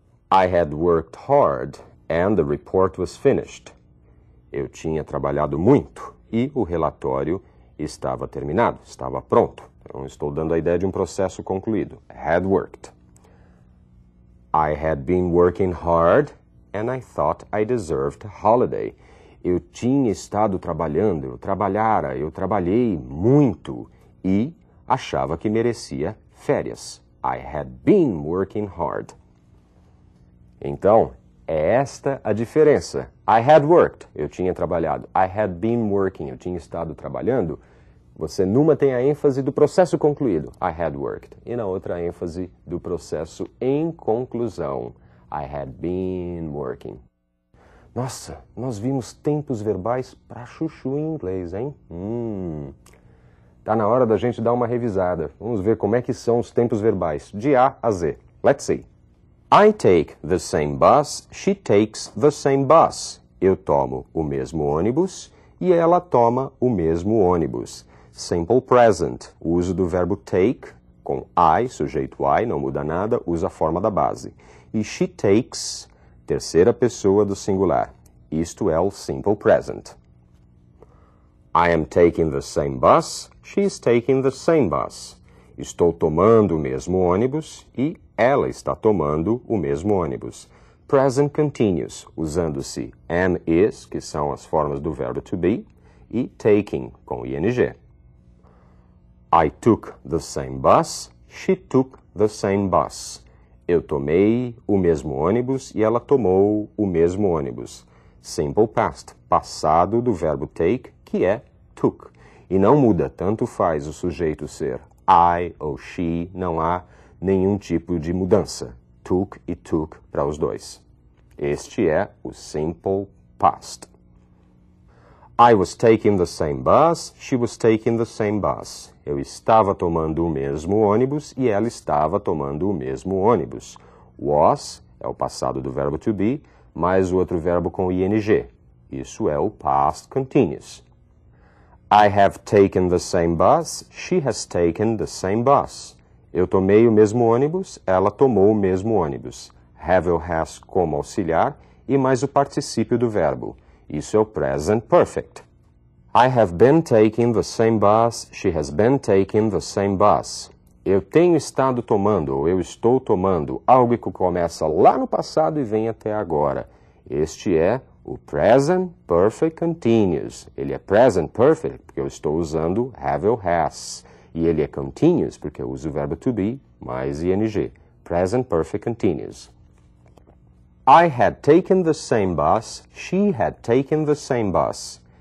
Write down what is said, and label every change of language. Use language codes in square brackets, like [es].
[en] I had worked hard and the report was finished. [pt] Eu tinha trabalhado muito e o relatório estava terminado, estava pronto. Então, estou dando a ideia de um processo concluído. [en] Had worked. I had been working hard and I thought I deserved a holiday. [pt] Eu tinha estado trabalhando, eu trabalhei muito e achava que merecia férias. [en] I had been working hard. [pt] Então, é esta a diferença. [en] I had worked, [pt] eu tinha trabalhado. [en] I had been working, [pt] eu tinha estado trabalhando. Você numa tem a ênfase do processo concluído, [en] I had worked. [pt] E na outra a ênfase do processo em conclusão, [en] I had been working. [pt] Nossa, nós vimos tempos verbais pra chuchu em inglês, hein? Tá na hora da gente dar uma revisada. Vamos ver como é que são os tempos verbais, de A a Z. [en] Let's see. I take the same bus, she takes the same bus. [pt] Eu tomo o mesmo ônibus e ela toma o mesmo ônibus. Simple present, o uso do verbo take, com I, sujeito I, não muda nada, usa a forma da base. E [en] she takes, [pt] terceira pessoa do singular. Isto é o simple present. [en] I am taking the same bus, she is taking the same bus. [pt] Estou tomando o mesmo ônibus e ela está tomando o mesmo ônibus. Present continuous, usando-se am, is, que são as formas do verbo to be, e taking, com ing. [en] I took the same bus, she took the same bus. [pt] Eu tomei o mesmo ônibus e ela tomou o mesmo ônibus. Simple past, passado do verbo take, que é took. E não muda, tanto faz o sujeito ser I ou she, não há nenhum tipo de mudança. Took e took para os dois. Este é o simple past. [en] I was taking the same bus, she was taking the same bus. [pt] Eu estava tomando o mesmo ônibus e ela estava tomando o mesmo ônibus. Was é o passado do verbo to be, mais o outro verbo com ing. Isso é o past continuous. [en] I have taken the same bus, she has taken the same bus. [pt] Eu tomei o mesmo ônibus, ela tomou o mesmo ônibus. Have ou has como auxiliar e mais o particípio do verbo. Isso é o present perfect. [en] I have been taking the same bus, she has been taking the same bus. [pt] Eu tenho estado tomando, ou eu estou tomando, algo que começa lá no passado e vem até agora. Este é o present perfect continuous. Ele é present perfect porque eu estou usando have ou has. E ele é continuous porque eu uso o verbo to be mais ing. [en] Present perfect continuous. I had taken the same bus, she had taken the same bus.